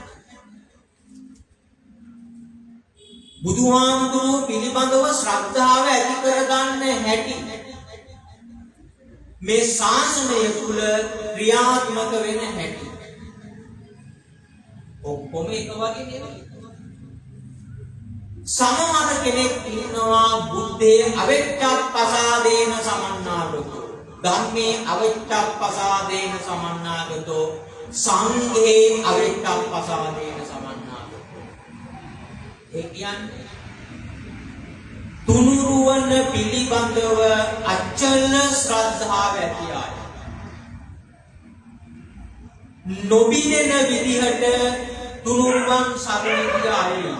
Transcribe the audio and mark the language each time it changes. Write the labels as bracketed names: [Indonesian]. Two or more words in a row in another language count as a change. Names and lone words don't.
[Sinhala] බුදුහාමුදුරුවෝ පිළිබඳව ශ්‍රද්ධාව ඇති කරගන්න හැටි මේ ශාසනය තුල ක්‍රියාත්මක වෙන හැටි ඔක්කොම එක වගේ නෙවෙයි. සමහර කෙනෙක් ඉන්නවා [Pali] බුද්ධේ අවෙච්ඡප්පසාදේන සමන්නාගතෝ, ධම්මේ අවෙච්ඡප්පසාදේන සමන්නාගතෝ, සංඝේ අවෙච්ඡප්පසාදේන සමන්නාගතෝ. [Sinhala] ඒ කියන්නේ තුනුරුවන පිළිබඳව අචල ශ්‍රද්ධාව ඇති අය. නොබිනෙන විදිහට තුනුරුවන් සරණ ගිය අය.